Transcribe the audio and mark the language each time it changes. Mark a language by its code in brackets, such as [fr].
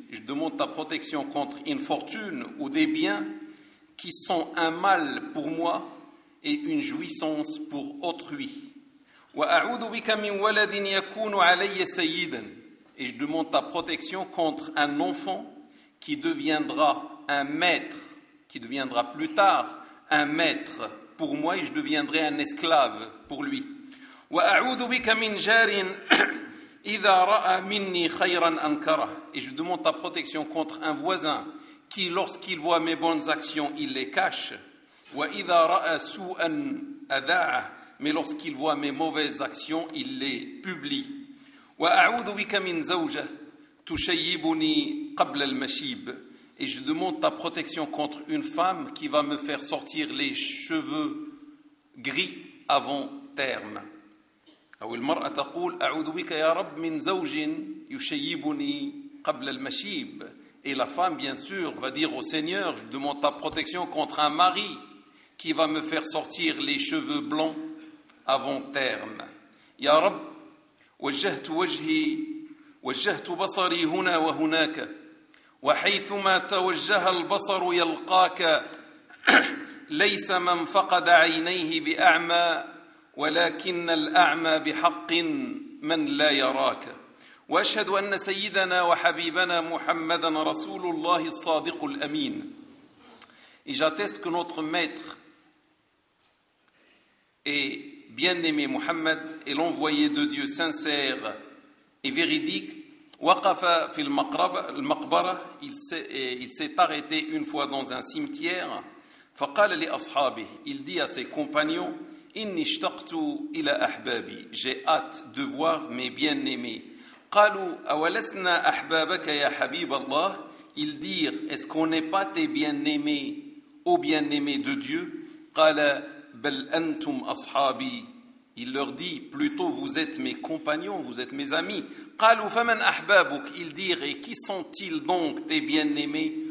[fr] Je demande ta protection contre une fortune ou des biens qui sont un mal pour moi et une jouissance pour autrui. [ar] وأعوذ بك من ولد يكون علي سيدا. [fr] Et je demande ta protection contre un enfant qui deviendra un maître, qui deviendra plus tard un maître pour moi et je deviendrai un esclave pour lui. [ar] وأعوذ بك من جار إذا رأى مني خيرا أنكره. [fr] Et je demande ta protection contre un voisin qui, lorsqu'il voit mes bonnes actions, il les cache. [ar] وإذا رأى سوءا أذاعه. [fr] Mais lorsqu'il voit mes mauvaises actions, il les publie. [ar] وأعوذ بك من زوجة تشيبني قبل المشيب. [fr] Et je demande ta protection contre une femme qui va me faire sortir les cheveux gris avant terme. [ar] أو المرأة تقول أعوذ بك يا رب من زوج يشيبني قبل المشيب. [fr] Et la femme, bien sûr, va dire au Seigneur, je demande ta protection contre un mari qui va me faire sortir les cheveux blancs avant terme. [ar] يا رب وجهت وجهي وجهت بصري هنا وهناك وحيثما توجه البصر يلقاك ليس من فقد عينيه بأعمى ولكن الأعمى بحق من لا يراك وأشهد أن سيدنا وحبيبنا محمدا رسول الله الصادق الأمين. [fr] Et j'atteste que notre maître et bien-aimé Muhammad est l'envoyé de Dieu sincère et véridique. [ar] وقف في المقبرة. [fr] Il s'est arrêté une fois dans un cimetière. [ar] فقال لأصحابه. [fr] Il dit à ses compagnons. [ar] إني اشتقت إلى أحبابي. [fr] J'ai hâte de voir mes bien-aimés. [ar] قالوا أولسنا أحبابك يا حبيب الله. [fr] Ils dirent. Est-ce qu'on n'est pas tes bien-aimés, ô bien-aimés de Dieu? [ar] قال بل أنتم أصحابي. [fr] Il leur dit. Plutôt vous êtes mes compagnons, vous êtes mes amis. [ar] قالوا فمن أحبابك. [fr] Ils dirent. Et qui sont-ils donc tes bien-aimés?